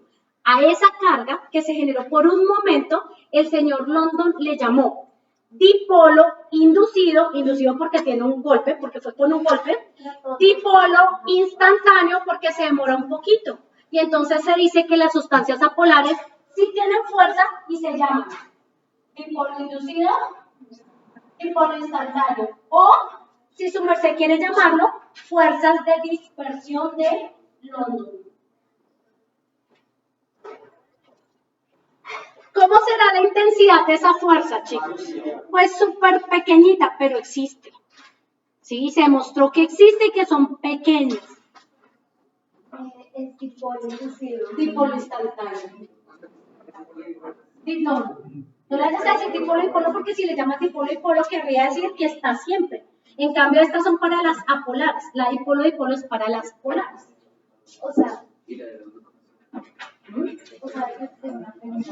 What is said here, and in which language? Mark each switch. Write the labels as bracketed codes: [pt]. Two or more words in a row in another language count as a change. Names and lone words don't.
[es] A esa carga que se generó por un momento, el señor London le llamó dipolo inducido porque tiene un golpe, porque fue con un golpe, dipolo instantáneo porque se demora un poquito. Y entonces se dice que las sustancias apolares sí tienen fuerza y se llaman dipolo inducido, dipolo instantáneo. O, si su merced quiere llamarlo, fuerzas de dispersión de London. ¿Cómo será la intensidad de esa fuerza, chicos? Pues súper pequeñita, pero existe. Sí, se demostró que existe y que son pequeñas. Es dipolo inducido. Dipolo instantáneo. No le hayas a decir dipolo y polo porque si le llamas dipolo y polo querría decir que está siempre. En cambio, estas son para las apolares. La dipolo y polo es para las polares. O sea, una pregunta.